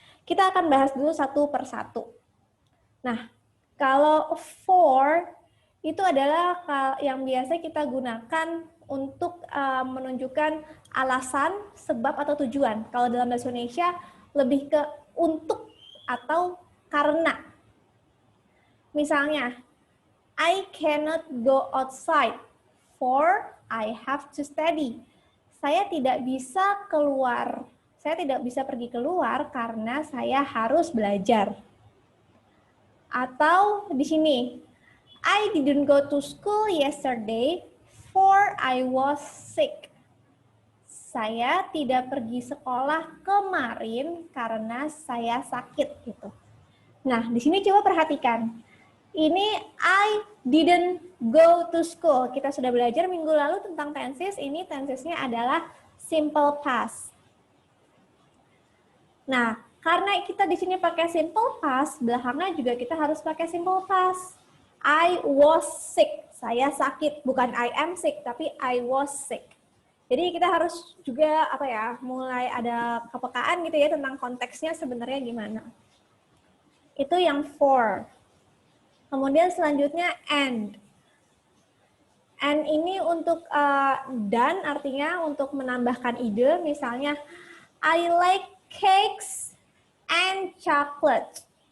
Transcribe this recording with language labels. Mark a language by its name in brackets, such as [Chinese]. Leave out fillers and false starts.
[Indonesian] Kita akan bahas dulu satu per satu. Nah, kalau for itu adalah yang biasa kita gunakan untuk menunjukkan alasan, sebab, atau tujuan. Kalau dalam bahasa Indonesia lebih ke untuk atau karena. Misalnya, [English] I cannot go outside for I have to study. [Indonesian] Saya tidak bisa keluar. Saya tidak bisa pergi keluar karena saya harus belajar. Atau di sini, [English] I didn't go to school yesterday for I was sick. [Indonesian] Saya tidak pergi sekolah kemarin karena saya sakit gitu. Nah, di sini coba perhatikan. Ini [English] I didn't go to school. [Indonesian] Kita sudah belajar minggu lalu tentang tenses. Ini tensesnya adalah simple past. Nah, karena kita di sini pakai simple past, belakangnya juga kita harus pakai simple past. [English] I was sick. [Indonesian] Saya sakit, bukan [English] I am sick, [Indonesian] tapi [English] I was sick. [Indonesian] Jadi kita harus juga mulai ada kepekaan gitu ya tentang konteksnya sebenarnya gimana. Itu yang for. Kemudian selanjutnya and. And ini untuk dan artinya untuk menambahkan ide, misalnya [English] I like cakes and chocolate.